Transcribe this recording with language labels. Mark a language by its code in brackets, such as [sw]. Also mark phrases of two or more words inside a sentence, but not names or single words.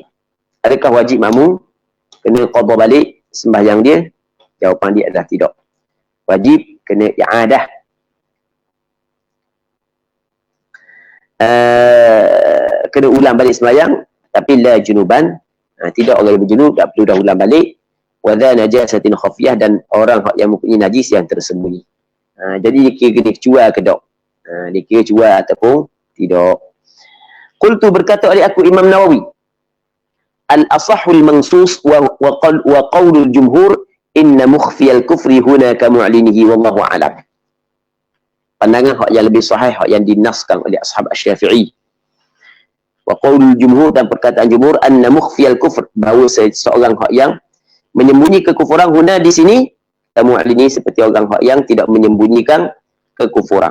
[ms] Adakah wajib makmum kena qada balik sembahyang dia? Jawapan dia adalah tidak. Wajib kena i'adah. Kena ulang balik sembahyang, tapi [ar] لا جنبا, [ms] tidak orang yang berjunub, tak perlu dah ulang balik. [ar] وذي نجاسة خفية, [ms] dan orang yang mempunyai najis yang tersembunyi. Jadi dia kira kena cuai ke tak? Dia kira cuai ataupun tidak. [ar] Qultu, [ms] berkata oleh aku [ar] Imam Nawawi, الأصح المنصوص وقول الجمهور إن مخفي الكفر هنا كمعلنه والله أعلم. [ms] Pandangan hak yang lebih sahih, hak yang dinaskan oleh ashab Asy-Syafi'i. [ar] وقول الجمهور, [ms] dan perkataan jumhur, [ar] أن مخفي الكفر, [ms] bahawa seorang hak yang menyembunyi kekufuran, huna di sini mu'lini, seperti orang hak yang tidak menyembunyikan kekufuran.